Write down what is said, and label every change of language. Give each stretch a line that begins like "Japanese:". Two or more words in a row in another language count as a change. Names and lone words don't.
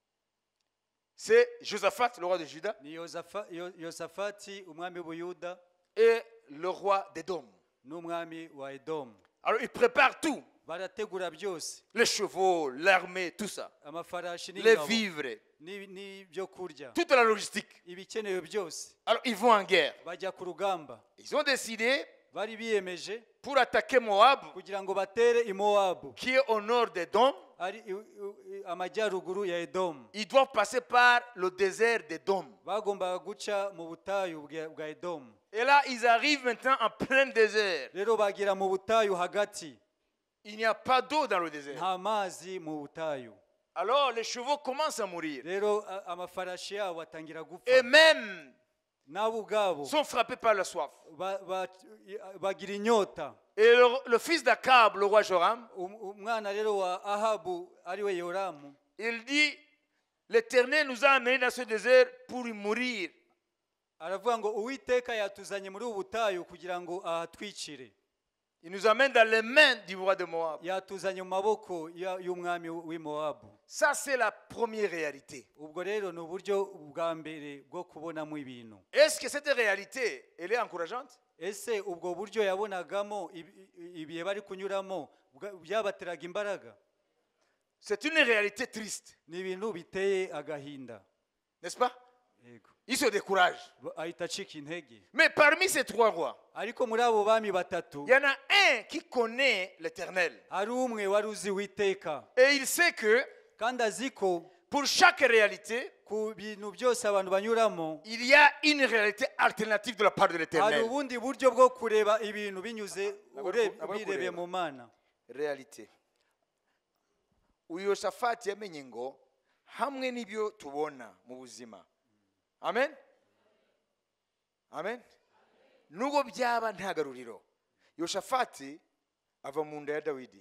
French: C'est Josaphat, le roi de Juda,
Kinyarwanda: Ni Yosafati umwami w'Ubuyuda
French: et le roi d'Édom.
Kinyarwanda: n'umwami wa Edomu.
French: Alors, ils préparent tout.
Kinyarwanda: Barategura byose,
French: Les chevaux, l'armée, tout ça.
Kinyarwanda: amafarashi
French: Les
Kinyarwanda: n'ingabo
French: vivres,
Kinyarwanda: n'ibyo kurya,
French: toute la logistique.
Kinyarwanda: ibikenewe byose.
French: Alors, ils vont en guerre.
Kinyarwanda: Bajya ku rugamba.
French: Ils ont décidé
Kinyarwanda: Bari biyemeje
French: pour attaquer Moab,
Kinyarwanda: kugira ngo batere i Mowabu,
French: qui est au nord d'Édom.
Kinyarwanda: ari amajyaruguru ya Edomu.
French: Ils doivent passer par le désert d'Édom.
Kinyarwanda: Bagombaga guca mu butayu bwa Edomu.
French: Et là, ils arrivent maintenant en plein désert.
Kinyarwanda: Rero bagira mu butayu hagati,
French: Il n'y a pas d'eau dans le désert.
Kinyarwanda: nta mazi mu butayu.
French: Alors, les chevaux commencent à mourir.
Kinyarwanda: Rero amafarashi yabo atangira gupfa,
French: Et même
Kinyarwanda: nabo ubwabo
French: sont frappés par la soif.
Kinyarwanda: bagira inyota.
French: Et le fils d'Akab, le roi Joram,
Kinyarwanda: Umwana rero wa Ahabu ariwe Yoramu,
French: il dit, l'Éternel nous a amenés dans ce désert pour y mourir.
Kinyarwanda: aravuga ngo Uwiteka yatuzanye muri ubu butayu kugira ngo ahatwicire.
French: Il nous amène dans les mains du roi de Moab.
Kinyarwanda: Yatuzanye mu maboko y'umwami w'i Mowabu.
French: Ça, c'est la première réalité.
Kinyarwanda: Ubwo rero ni uburyo bwa mbere bwo kubonamo ibintu.
French: Est-ce que cette réalité, elle est encourageante?
Kinyarwanda: Ese ubwo buryo yabonagamo ibihe bari kunyuramo byabateraga imbaraga?
French: C'est une réalité triste,
Kinyarwanda: Ni ibintu biteye agahinda.
French: n'est-ce pas?
Kinyarwanda: Yego.
French: Il se décourage.
Kinyarwanda: Ahita acika intege.
French: Mais parmi ces trois rois,
Kinyarwanda: Ariko muri abo bami batatu
French: il y en a un qui connaît l'Éternel.
Kinyarwanda: hari umwe wari uzi Uwiteka,
French: Et il sait que
Kinyarwanda: kandi azi ko
French: pour chaque réalité,
Kinyarwanda: ku bintu byose abantu banyuramo
French: il y a une réalité alternative de la part de
Kinyarwanda: hari
French: l'Éternel.
Kinyarwanda: ubundi buryo bwo kureba ibintu binyuze Nabwo birebeye kureba. mu Mana.
French: Réalité.
Kinyarwanda: Uyu Yoshafati yamenye ngo hamwe n'ibyo tubona mu buzima. Amen. Amen. Nubwo byaba nta garuriro. Yoshafati ava mu nda ya Dawidi.